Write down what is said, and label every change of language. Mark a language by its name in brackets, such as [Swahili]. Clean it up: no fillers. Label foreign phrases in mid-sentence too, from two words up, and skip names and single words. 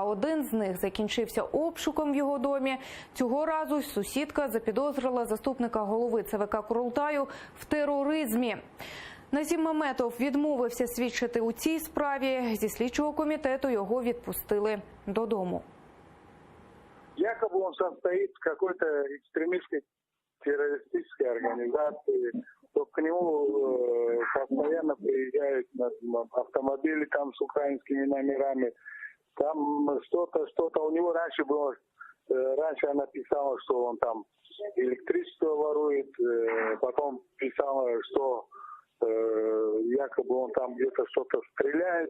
[Ukrainian] Один з них закінчився обшуком в його домі. Цього разу сусідка запідозрила заступника голови ЦВК Курултаю в тероризмі. Назім Меметов відмовився свідчити у цій справі. Зі слідчого комітету його відпустили додому. [Russian] Якобы он состоит в какой-то экстремистской террористической организации, то к нему постоянно приезжают автомобили там с украинскими номерами. Там что-то у него раньше было, раньше она писала, что он там электричество ворует, потом писала, что якобы он там где-то что-то стреляет.